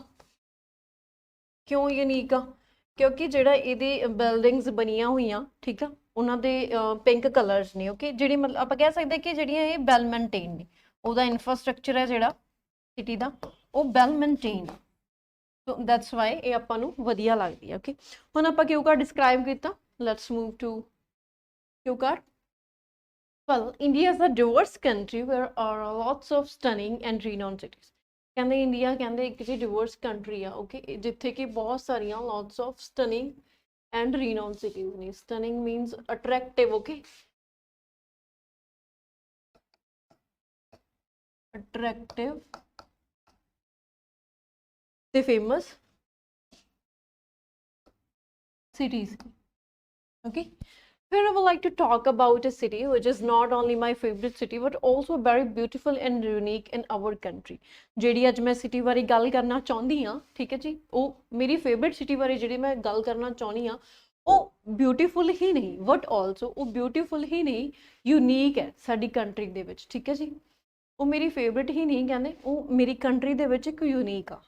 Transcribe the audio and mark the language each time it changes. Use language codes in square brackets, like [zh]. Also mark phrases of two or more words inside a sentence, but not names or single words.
[pa] ਕਿਉਂ ਯੂਨੀਕ ਆ, ਕਿਉਂਕਿ ਜਿਹੜਾ ਇਹਦੀ ਬਿਲਡਿੰਗਸ ਬਣੀਆਂ ਹੋਈਆਂ, ਠੀਕ ਆ, ਉਹਨਾਂ ਦੇ [en] pink colours [pa] ਨੇ। ਓਕੇ, ਜਿਹੜੀ ਮਤਲਬ ਆਪਾਂ ਕਹਿ ਸਕਦੇ ਕਿ ਜਿਹੜੀਆਂ ਇਹ [en] well maintain [pa] ਨੇ, ਉਹਦਾ ਇਨਫਰਾਸਟ੍ਰਕਚਰ ਹੈ ਜਿਹੜਾ ਸਿਟੀ ਦਾ, ਉਹ [en] well maintain. so that's why [pa] ਇਹ ਆਪਾਂ ਨੂੰ ਵਧੀਆ ਲੱਗਦੀ ਹੈ। ਓਕੇ, ਹੁਣ ਆਪਾਂ [en] cue card describe [pa] ਕੀਤਾ, [en] let's move to cue card. Well, India is a diverse country where are lots of stunning and renowned cities. [pa] ਕਹਿੰਦੇ ਇੰਡੀਆ ਕਹਿੰਦੇ ਇੱਕ ਜੀ [en] diverse country [pa] ਆ। ਓਕੇ, ਜਿੱਥੇ ਕਿ ਬਹੁਤ ਸਾਰੀਆਂ [en] lots of stunning and renowned cities [pa] ਨੇ। [en] stunning means attractive, okay, attractive ਤੇ famous cities। okay, here I would like to talk about a city which is not only my favorite city but also very beautiful and unique in our country। [pa] ਜਿਹੜੀ ਅੱਜ ਮੈਂ ਸਿਟੀ ਬਾਰੇ ਗੱਲ ਕਰਨਾ ਚਾਹੁੰਦੀ ਹਾਂ, ਠੀਕ ਹੈ ਜੀ, ਉਹ ਮੇਰੀ [en] favourite city [pa] ਬਾਰੇ ਜਿਹੜੀ ਮੈਂ ਗੱਲ ਕਰਨਾ ਚਾਹੁੰਦੀ ਹਾਂ, ਉਹ ਬਿਊਟੀਫੁਲ ਹੀ ਨਹੀਂ [en] but also [pa] ਉਹ ਬਿਊਟੀਫੁਲ ਹੀ ਨਹੀਂ, ਯੂਨੀਕ ਹੈ ਸਾਡੀ ਕੰਟਰੀ ਦੇ ਵਿੱਚ, ਠੀਕ ਹੈ ਜੀ। ਉਹ ਮੇਰੀ ਫੇਵਰਿਟ ਹੀ ਨਹੀਂ ਕਹਿੰਦੇ, ਉਹ ਮੇਰੀ ਕੰਟਰੀ ਦੇ ਵਿੱਚ ਇੱਕ ਯੂਨੀਕ ਆ।